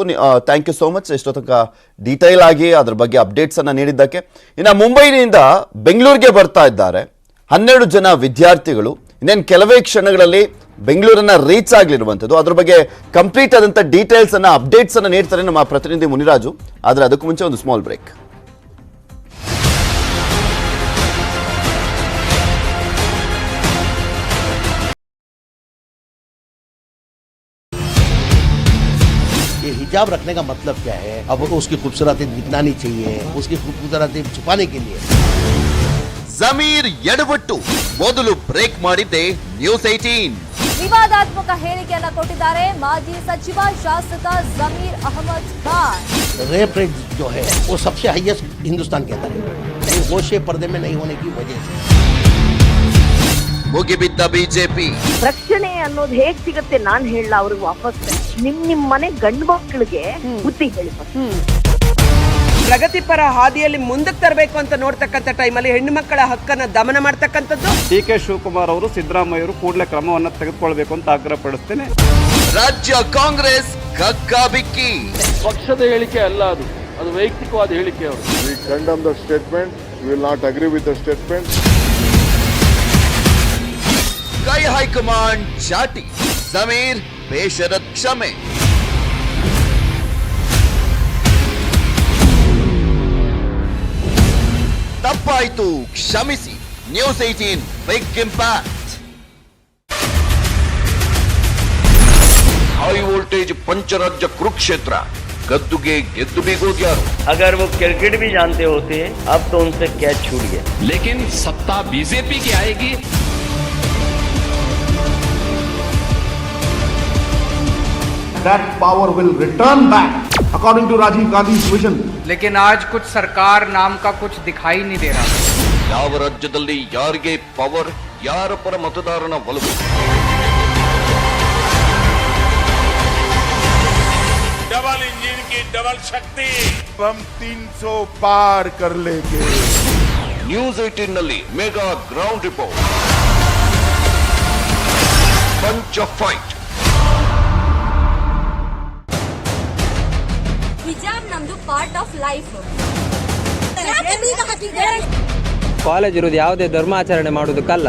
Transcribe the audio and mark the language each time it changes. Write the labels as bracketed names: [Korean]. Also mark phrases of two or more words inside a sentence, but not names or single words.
[English] thank you so much [Kannada] ಎಷ್ಟೊತ್ತಕ ಡೀಟೈಲ್ ಆಗಿ ಅದ್ರ ಬಗ್ಗೆ ಅಪ್ಡೇಟ್ಸ್ ಅನ್ನ ನೀಡಿದ್ದಕ್ಕೆ. ಇನ್ನು ಮುಂಬೈನಿಂದ ಬೆಂಗಳೂರಿಗೆ ಬರ್ತಾ ಇದ್ದಾರೆ 12 ಜನ ವಿದ್ಯಾರ್ಥಿಗಳು. ಇನ್ನೇನು ಕೆಲವೇ ಕ್ಷಣಗಳಲ್ಲಿ ಬೆಂಗಳೂರನ್ನ ರೀಚ್ ಆಗ್ಲಿರುವಂಥದ್ದು. ಅದ್ರ ಬಗ್ಗೆ ಕಂಪ್ಲೀಟ್ ಆದಂಥ ಡೀಟೇಲ್ಸ್ ಅನ್ನ ಅಪ್ಡೇಟ್ಸ್ ಅನ್ನ ನೀಡ್ತಾರೆ ನಮ್ಮ ಪ್ರತಿನಿಧಿ ಮುನಿರಾಜು. ಆದ್ರೆ ಅದಕ್ಕೂ ಮುಂಚೆ ಒಂದು [English] small break. [Hindi] ये हिजाब रखने का मतलब क्या है? अब उसकी खूबसूरती दिखना चाहिए, उसकी खूबसूरती छुपाने के लिए. [Kannada] ಜಮೀರ್ ಎಡವಟ್ಟು ಮೊದಲು ಬ್ರೇಕ್ ಮಾಡಿದ್ದೆ ನ್ಯೂಸ್ 18. ವಿವಾದಾತ್ಮಕ ಹೇಳಿಕೆಯನ್ನ ಕೊಟ್ಟಿದ್ದಾರೆ ಮಾಜಿ ಸಚಿವ ಶಾಸಕ ಜಮೀರ್ ಅಹಮದ್ ಖಾನ್. [English] rape rate [Hindi] जो है वो सबसे हाईएस्ट हिंदुस्तान के अंदर है, होशे पर्दे में नहीं होने की वजह से. [Kannada] ಮುಗಿಬಿದ್ದ ಬಿಜೆಪಿ. ರಕ್ಷಣೆ ಅನ್ನೋದು ಹೇಗ್ ಸಿಗುತ್ತೆ ನಾನ್ ಹೇಳಲ್ಲ, ಅವ್ರಿಗೆ ವಾಪಸ್ ನಿಮ್ ಮನೆ ಗಂಡು ಮಕ್ಕಳಿಗೆ ಬುದ್ಧಿ ಹೇಳಿ. ಪ್ರಗತಿಪರ ಹಾದಿಯಲ್ಲಿ ಮುಂದಕ್ಕೆ ತರಬೇಕು ಅಂತ ನೋಡ್ತಕ್ಕಂಥ ಟೈಮಲ್ಲಿ ಹೆಣ್ಣು ಮಕ್ಕಳ ಹಕ್ಕನ್ನ ದಮನ ಮಾಡ್ತಕ್ಕಂಥದ್ದು. ಡಿ.ಕೆ. ಶಿವಕುಮಾರ್ ಅವರು ಸಿದ್ದರಾಮಯ್ಯ ಅವರು ಕೂಡಲೇ ಕ್ರಮವನ್ನು ತೆಗೆದುಕೊಳ್ಬೇಕು ಅಂತ ಆಗ್ರಹ ಪಡಿಸ್ತೇನೆ. ರಾಜ್ಯ ಕಾಂಗ್ರೆಸ್ ಕಕ್ಕಾಬಿಕ್ಕಿ. ಪಕ್ಷದ ಹೇಳಿಕೆ ಅಲ್ಲ, ಅದು ವೈಯಕ್ತಿಕವಾದ ಹೇಳಿಕೆ. ಅವರು [English] We condemn the statement. We will not agree with the statement. [Kannada] ಕೈ ಹೈಕಮಾಂಡ್ ಚಾಟಿ. ಜಮೀರ್ ಬೇಷರತ್ ಕ್ಷಮೆ. ತಪ್ಪಾಯ್ತು ಕ್ಷಮಿಸಿ. [English] News 18 big impact. high voltage [Kannada] ಪಂಚರಾಜ್ಯ ಕುರುಕ್ಷೇತ್ರ. ಗದ್ದುಗೆ ಗೆದ್ದು ಬೀಗೋದ್ಯಾರು? [Hindi] अगर वो क्रिकेट भी जानते होते अब तो उनसे कैच छूट गया. लेकिन सत्ता बीजेपी की आएगी. [English] That power will return back according to Rajiv Gandhi's vision. [Hindi] लेकिन आज कुछ सरकार नाम का कुछ दिखाई नहीं दे रहा. [Kannada] ಯಾವ ರಾಜ್ಯದಲ್ಲಿ ಯಾರಿಗೆ ಪವರ್, ಯಾರ ಪರ ಮತದಾರನ ಒಲವು? [Hindi] डबल इंजन की डबल शक्ति. हम 300 पार कर लेंगे. [Kannada] ನ್ಯೂಸ್ 18 ನಲ್ಲಿ [English] mega ground report. [Kannada] ಪಂಚ ಫೈಟ್. ಹಿಜಾಬ್ ನಮ್ದು [English] part of life. [Kannada] ಕಾಲೇಜ್ ಇರೋದು ಯಾವುದೇ ಧರ್ಮಾಚರಣೆ ಮಾಡೋದಕ್ಕಲ್ಲ.